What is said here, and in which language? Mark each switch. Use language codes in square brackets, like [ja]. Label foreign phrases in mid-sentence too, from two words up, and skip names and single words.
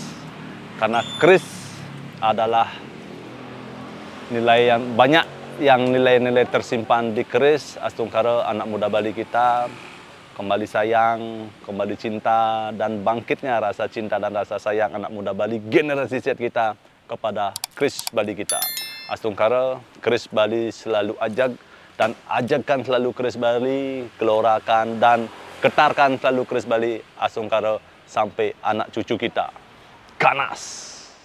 [id] Karena keris adalah nilai yang banyak, yang nilai-nilai tersimpan di keris. Astungkara anak muda Bali kita kembali sayang, kembali cinta, dan bangkitnya rasa cinta dan rasa sayang anak muda Bali generasi Z kita kepada keris Bali kita. Astungkara keris Bali selalu ajag, dan ajagkan selalu keris Bali, gelorakan dan getarkan selalu keris Bali Astungkara sampai anak cucu kita. Ganas!